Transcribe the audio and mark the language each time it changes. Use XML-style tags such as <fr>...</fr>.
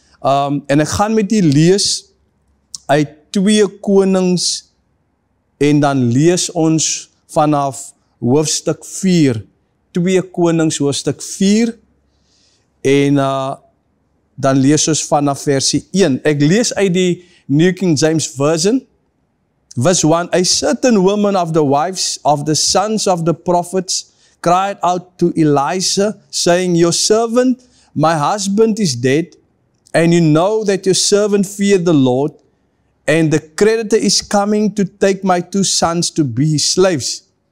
<af>En ek gaan met u lees uit 2 Konings en dan lees ons vanaf hoofstuk 4. 2 Konings hoofstuk 4 en dan lees ons vanaf versie 1. Ek lees uit die New King James Version.</af> <en>Verse 1, a certain woman of the wives of the sons of the prophets cried out to Elisha, saying, your servant, my husband is dead, and you know that your servant feared the Lord, and the creditor is coming to take my 2 sons to be his slaves.</en>